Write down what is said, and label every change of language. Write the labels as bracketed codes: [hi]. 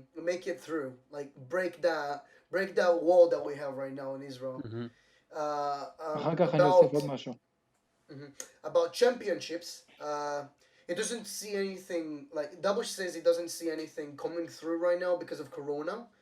[en] Make it through, like break that wall that we have right now in Israel. [he] אחר כך אני אוסיף עוד משהו. [en] About championships, he doesn't see anything, like Dabush says he doesn't see anything coming through right now because of Corona.